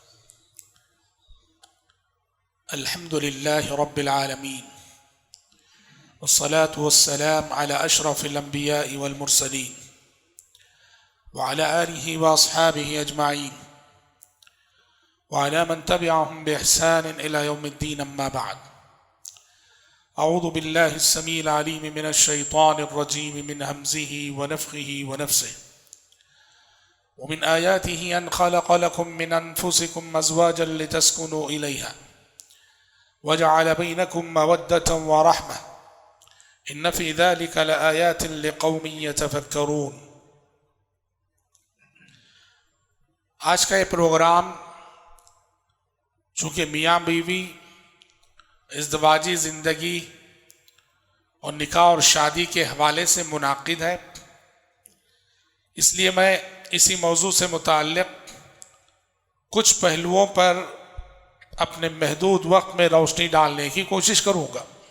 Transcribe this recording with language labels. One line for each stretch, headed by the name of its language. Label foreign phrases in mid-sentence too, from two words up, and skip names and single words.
Arabic: الحمد لله رب العالمين والصلاة والسلام على أشرف الأنبياء والمرسلين وعلى آله وأصحابه أجمعين وعلى من تبعهم بإحسان إلى يوم الدين، أما بعد. أعوذ بالله السميع العليم من الشيطان الرجيم من همزه ونفخه ونفثه. ومن آياته أن خلق لكم من أنفسكم أزواجا لتسكنوا إليها وجعل بينكم مودة ورحمة إن في ذلك لآيات لقوم يتفكرون.
Urdu: آج کا یہ پروگرام چونکہ میاں بیوی ازدواجی زندگی اور نکاح اور شادی کے حوالے سے منعقد ہے، اس لیے میں اسی موضوع سے متعلق کچھ پہلوؤں پر اپنے محدود وقت میں روشنی ڈالنے کی کوشش کروں گا.